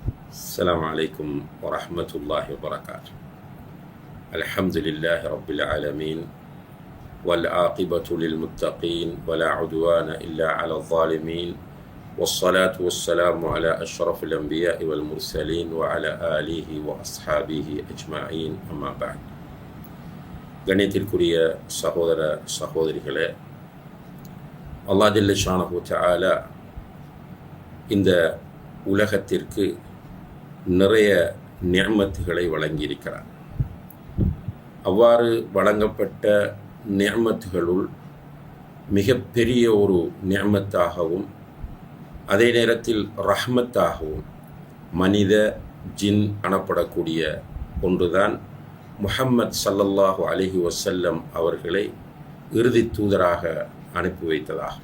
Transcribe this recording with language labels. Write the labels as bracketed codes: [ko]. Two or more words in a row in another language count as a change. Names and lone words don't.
[ar] السلام عليكم ورحمة الله وبركاته. الحمد لله رب العالمين والعاقبة للمتقين ولا عدوان إلا على الظالمين والصلاة والسلام على أشرف الأنبياء والمرسلين وعلى آله وأصحابه أجمعين أما بعد. [ta] கண்ணியத்திற்குரிய சகோதர சகோதரிகளே, [ar] الله جل شأنه تعالى [ta] இந்த உலகத்திற்கு நிறைய நிஅமத்துகளை வழங்கியிருக்கிறார். அவ்வாறு வழங்கப்பட்ட நிஅமத்துகளுள் மிகப்பெரிய ஒரு நிஅமத்தாகவும் அதே நேரத்தில் ரஹ்மத்தாகவும் மனித ஜின் எனப்படக்கூடிய ஒன்றுதான் முஹம்மத் [ar] صلى الله عليه وسلم [ta] அவர்களை இறுதி தூதராக அனுப்பி வைத்ததாகும்.